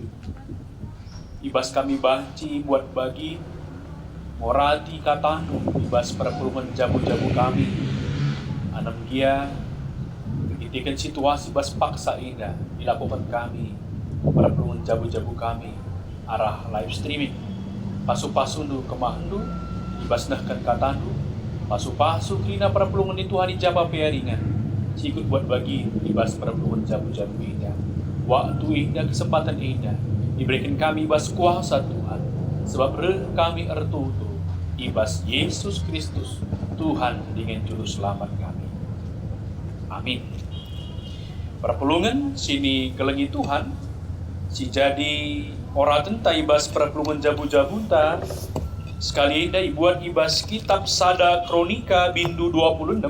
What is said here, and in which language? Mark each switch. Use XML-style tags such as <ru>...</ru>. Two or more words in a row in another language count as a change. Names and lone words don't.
<btx>Ibas kami banci buat bagi, morati katanu, ibas perpelungan jabu-jabu kami. Anam dia, begitikan situasi bas paksa indah, dilakukan kami, perpelungan jabu-jabu kami, arah</btx> <en>live streaming.</en> <btx>Pasu-pasundu kemahandu, ibasnahkan katandu, pasu-pasu kina perpelungan itu hari jaba pearingan, sikut buat bagi ibas perpelungan jabu-jabu indah. Waktu indah, kesempatan indah, diberikan kami ibas kuasa Tuhan, sebab kami ertutu, ibas Yesus Kristus,</btx> <id>Tuhan dengan juru selamat kami.</id> <btx>Amin. Perpelungan sini kelengi Tuhan, si jadi ora tenta ibas perpelungan jabu-jabunta, sekali indah ibuat ibas kitab Sada Kronika bindu 26.</btx>